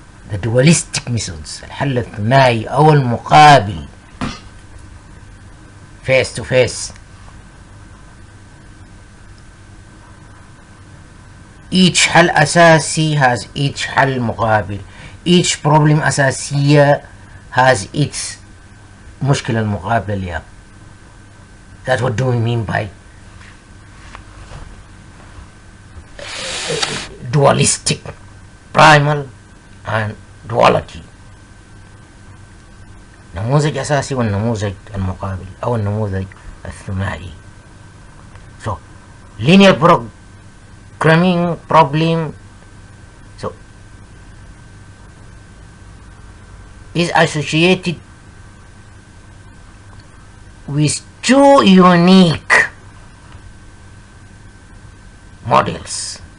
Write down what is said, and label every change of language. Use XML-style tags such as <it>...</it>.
<en>the dualistic methods،</en> <ar>الحل الثنائي أو المقابل</ar> <en>face to face، each</en> <ar>حل أساسي</ar> <en>has each</en> <ar>حل مقابل،</ar> <en>each problem</en> <ar>أساسية</ar> <en>has its</en> <ar>مشكلة المقابلة لها.</ar> <en>That's what do we mean by dualistic, primal and duality.</en> <ar>نموذج أساسي والنموذج المقابل أو النموذج الثنائي.</ar> <en>So linear programming problem is associated with two unique models.</en>